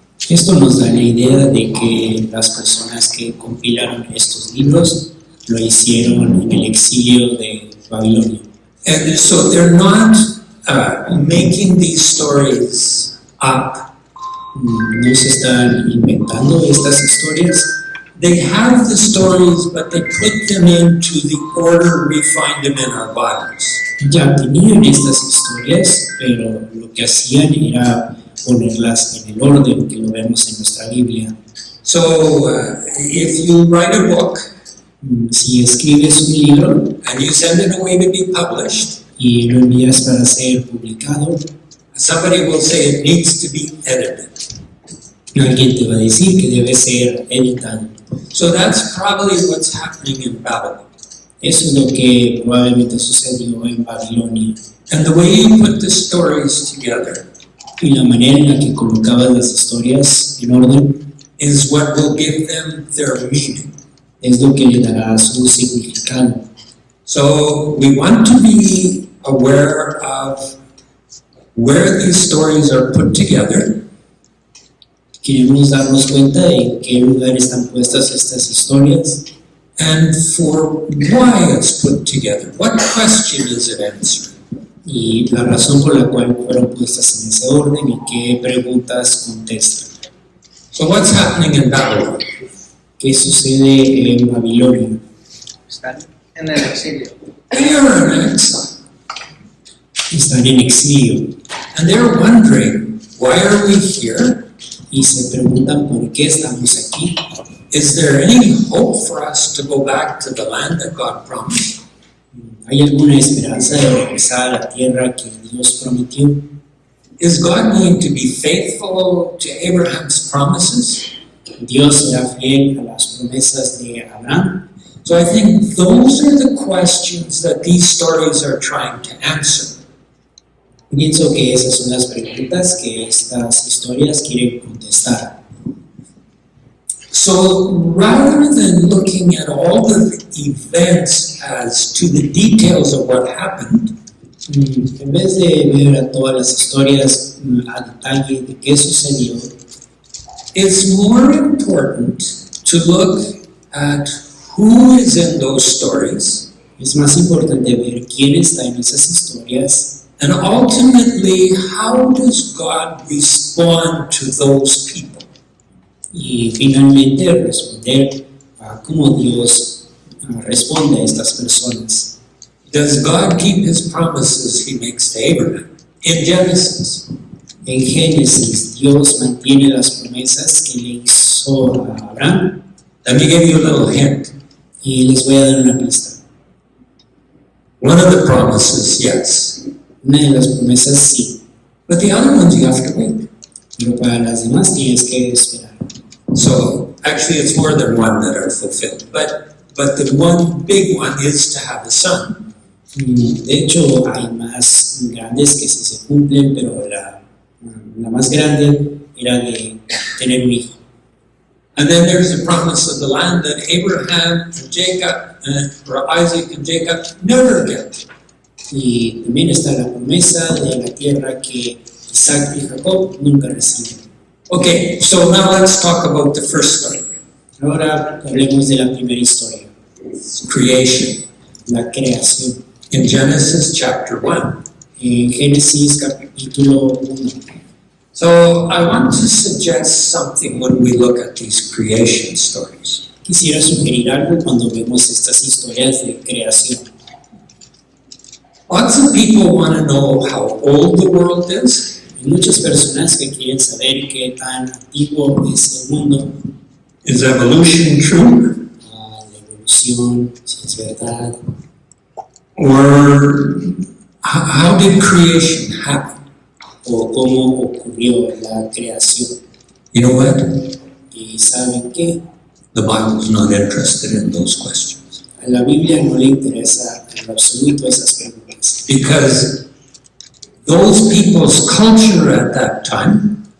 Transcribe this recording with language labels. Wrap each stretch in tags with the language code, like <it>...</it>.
<es>Esto nos da la idea de que las personas que compilaron estos libros lo hicieron en el exilio de Babilonia.</es> <en>And so they're not making these stories up.</en> <es>No se están inventando estas historias.</es> <en>They have the stories, but they put them into the order we find them in our Bibles.</en> <es>Ya tenían estas historias, pero lo que hacían era ponerlas en el orden que lo vemos en nuestra Biblia.</es> <en>So if you write a book</en> <es>Si escribes un libro</es> <en>and you send it away to be published,</en> <es>y lo envías para ser publicado,</es> <en>somebody will say it needs to be edited.</en> <es>alguien te va a decir que debe ser editado.</es> <en>So that's probably what's happening in Babylon.</en> <es>Eso es lo que probablemente sucedió en Babilonia.</es> <en>And the way you put the stories together</en> <es>Y la manera en la que colocabas las historias en orden</es> <en>is what will give them their meaning.</en> <es>es lo que le dará su significado.</es> <en>So we want to be aware of where these stories are put together,</en> <es>Queremos darnos cuenta de en qué lugar están puestas estas historias</es> <en>and for why it's put together. What question is it answering?</en> <es>y la razón por la cual fueron puestas en ese orden y qué preguntas contestan.</es> <en>So what's happening in Babylon?</en> <es>¿Qué sucede en Babilonia? Están en el exilio.</es> <en>They are in exile,</en> <es>Están en exilio</es> <en>and they're wondering, why are we here?</en> <es>y se preguntan por qué estamos aquí.</es> <en>Is there any hope for us to go back to the land that God promised?</en> <es>¿Hay alguna esperanza de regresar a la tierra que Dios prometió?</es> <en>Is God going to be faithful to Abraham's promises?</en> <es>¿Dios será fiel a las promesas de Abraham?</es> <en>So I think those are the questions that these stories are trying to answer.</en> <es>Pienso que esas son las preguntas que estas historias quieren contestar.</es> <en>So rather than looking at all the events as to the details of what happened,</en> <es>En vez de ver a todas las historias a detalle de qué sucedió,</es> <en>it's more important to look at who is in those stories</en> <es>es más importante ver quién está en esas historias</es> <en>and ultimately how does God respond to those people.</en> <es>y finalmente responder a cómo Dios responde a estas personas.</es> <en>Does God keep his promises he makes to Abraham? In Genesis,</en> <es>En Génesis, Dios mantiene las promesas que le hizo a Abraham</es> <en>let me give you a little hint.</en> <es>y les voy a dar una pista.</es> <en>One of the promises, yes,</en> <es>Una de las promesas sí,</es> <en>but the other ones you have to wait.</en> <es>pero para las demás tienes que esperar.</es> <en>So actually it's more than one that are fulfilled, but the one big one is to have a son.</en> <es>De hecho, hay más grandes que sí se cumplen, pero la más grande era de tener un hijo.</es> <en>And then there's the promise of the land that Abraham and Jacob, or Isaac and Jacob, never get.</en> <es>Y también está la promesa de la tierra que Isaac y Jacob nunca reciben.</es> <en>Okay, so now let's talk about the first story,</en> <es>Ahora hablemos de la primera historia,</es> <en>creation,</en> <es>la creación.</es> <en>in Genesis chapter 1.</en> <es>En Génesis capítulo 1.</es> <en>So I want to suggest something when we look at these creation stories.</en> <es>Quisiera sugerir algo cuando vemos estas historias de creación.</es> <en>Lots of people want to know how old the world is.</en> <es>Hay muchas personas que quieren saber qué tan antiguo es el mundo,</es> <en>Is evolution true?</en> <es>la evolución, si es verdad,</es> <en>Or how did creation happen?</en> <es>o cómo ocurrió la creación.</es> <en>You know what?</en> <es>Y saben que</es> <en>The Bible's not interested in those questions.</en> <es>a la Biblia no le interesa en lo absoluto esas preguntas,</es> <en>Because those people's culture at that time</en>